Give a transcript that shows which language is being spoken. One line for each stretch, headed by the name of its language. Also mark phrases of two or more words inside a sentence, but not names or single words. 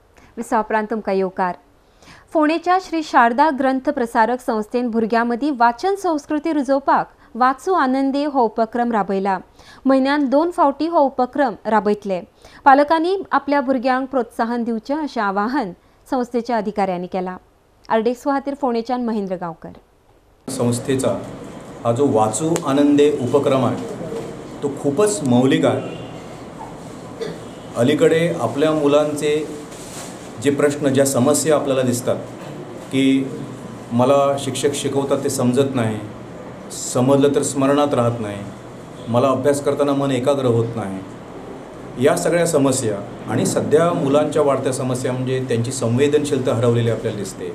Konkani: विसापरांत तुमकां येवकार। फोंडेच्या श्री शारदा ग्रंथ प्रसारक संस्थेन भुरग्यां वाचन संस्कृती रुजोवपाक वाचू आनंदे हो उपक्रम राबयला। म्हयन्यान 2 फावटी हो उपक्रम राबयतले। पालकांनी आपल्या भुरग्यांक प्रोत्साहन दिवचें अशें आवाहन संस्थेच्या अधिकाऱ्यांनी केला। आरडेक्सो खातीर फोंडेच्यान महेंद्र गांवकर।
Marathi: संस्थेचा हा जो वाचू आनंदे उपक्रम आहे तो खूपच मौलिक आहे। अलीकडे आपल्या मुलांचे जे प्रश्न, ज्या समस्या आपल्याला दिसतात की मला शिक्षक शिकवतात ते समजत नाही, समजलं तर स्मरणात राहत नाही, मला अभ्यास करताना मन एकाग्र होत नाही, या सगळ्या समस्या आणि सध्या मुलांच्या वाढत्या समस्या म्हणजे त्यांची संवेदनशीलता हरवलेली आपल्याला दिसते।